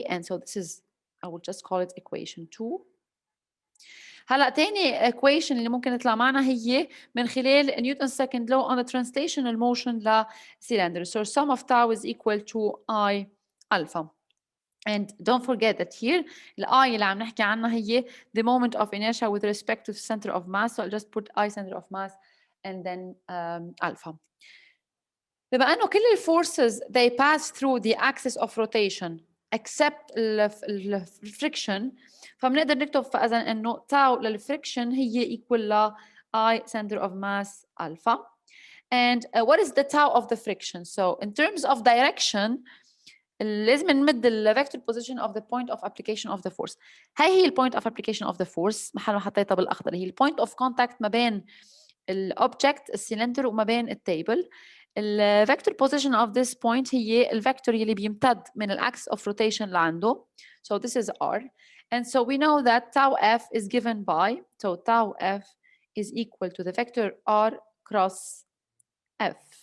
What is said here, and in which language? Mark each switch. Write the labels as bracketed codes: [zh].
[en] And so this is, I will just call it equation 2. [ar] هلا تاني equation اللي ممكن يطلع معنا هي من خلال [en] Newton's second law on the translational motion [ar] لcylinder. [en] So sum of tau is equal to I alpha. And don't forget that here, the I [ar] اللي عم نحكي عنها هي [en] the moment of inertia with respect to the center of mass. So I'll just put I center of mass and then alpha. [ar] بما أنه كل الforces [en] they pass through the axis of rotation except the friction, [ar] فبنقدر نكتب فإذا إنه tau للفريكشن هي equal ل I center of mass alpha. [en] And what is the tau of the friction? So in terms of direction, [ar] لازم نمد ال [en] vector position of the point of application of the force. [ar] هاي هي ال [en] point of application of the force [ar] محل ما حطيتها بالأخضر، هي ال point of contact ما بين ال object السلندر وما بين التيبل. [en] ال vector position of this point هي ال vector [ar] اللي بيمتد من ال [en] axis of rotation [ar] لعنده. [en] So this is R. And so we know that tau F is given by, so tau F is equal to the vector R cross F.